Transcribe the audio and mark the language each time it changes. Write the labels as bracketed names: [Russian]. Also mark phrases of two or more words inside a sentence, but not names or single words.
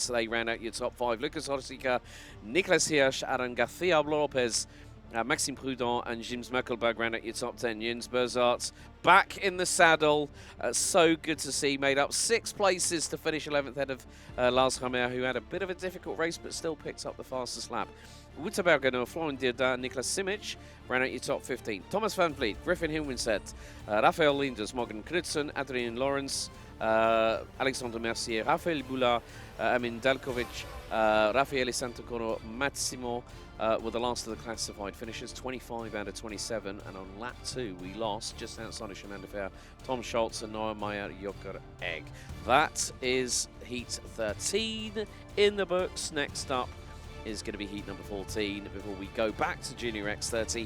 [English] So they round out your top 5. Lucas Horsika, Nicholas Hirsch, Aaron Garcia Lopez, Maxime Prudent and James Muckelberg round out your top 10. Jens Berzarts back in the saddle. So good to see. Made up 6 places to finish 11th ahead of Lars Hammer, who had a bit of a difficult race but still picked up the fastest lap Wouterbergen, Florian Dierda, Niklas Simic ran out your top 15. Thomas Van Vliet, Griffin Hilmenset, Rafael Linders, Morgan Knudsen, Adrien Lawrence, Alexander Mercier, Rafael Boulard, Amin Dalkovic, Raffaele Santacoro, Massimo were the last of the classified finishers, 25 out of 27. And on lap 2, we lost just outside of Chemin de Fer, Tom Schultz and Noah Meyer Joker Egg. That is Heat 13 in the books. Next up is going to be Heat number 14 before we go back to Junior X30.